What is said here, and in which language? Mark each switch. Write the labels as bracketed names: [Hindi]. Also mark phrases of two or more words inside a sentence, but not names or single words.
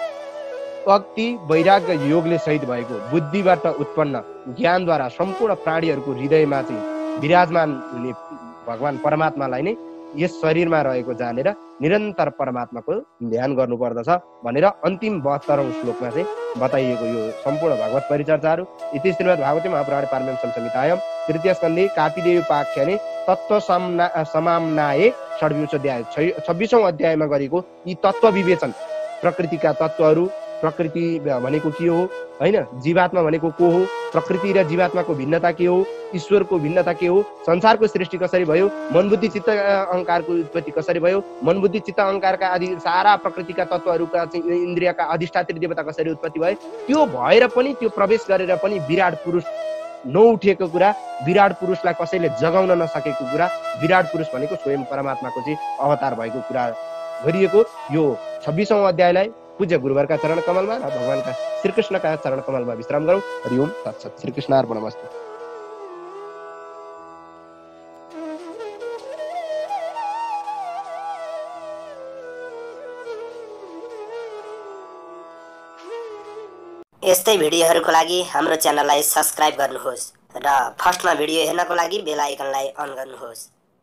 [Nepali] भक्ति, वैराग्य योगले सहित भएको बुद्धिबाट उत्पन्न ज्ञानद्वारा सम्पूर्ण प्राणीहरूको हृदयमा चाहिँ विराजमान हुने भगवान परमात्मालाई नै यस शरीरमा रहेको जानेर निरन्तर परमात्माको ध्यान गर्नुपर्दछ भनेर अन्तिम 72औं श्लोकमा चाहिँ बताइएको यो सम्पूर्ण भगवत परिचर्चाहरू। [Sanskrit] इति श्रीमद् भागवते महापुराणे पारमहंस संहितायां तृतीय स्कन्धे कापिदेवोपाख्याने तत्त्व समाम्नाये षड्विंश अध्याय [Nepali] 26औं अध्यायमा गरेको यी तत्त्व विवेचन, प्रकृतिका तत्त्वहरू, प्रकृति भनेको के हो होइन, जीवात्मा भनेको को हो, प्रकृति र जीवात्माको भिन्नता के हो, ईश्वरको भिन्नता के हो, संसारको सृष्टि कसरी भयो, मन बुद्धि चित्त अहङ्कारको उत्पत्ति कसरी भयो, मन बुद्धि चित्त अहङ्कारका आदि सारा प्रकृतिका तत्त्वहरूका चाहिँ इन्द्रियका अधिष्ठात्री देवता कसरी उत्पत्ति भए, त्यो भएर पनि त्यो प्रवेश गरेर पनि विराट पुरुष नउठेको कुरा, विराट पुरुषलाई कसैले जगाउन नसकेको कुरा, विराट पुरुष भनेको स्वयं परमात्माको चाहिँ अवतार भएको कुरा गरिएको यो 26औं अध्यायलाई पूज्य गुरुवरका चरण कमलमा र भगवानका श्रीकृष्णका चरण कमलमा विश्राम गरौँ। [Sanskrit] हरि ओम तत्सत्। श्रीकृष्णार्पणमस्तु। [Nepali] यस्तै भिडियोहरूको लागि हाम्रो च्यानललाई सब्स्क्राइब गर्नुहोस् र फर्स्टमा भिडियो हेर्नको लागि [English] bell iconलाई [Nepali] अन गर्नुहोस्।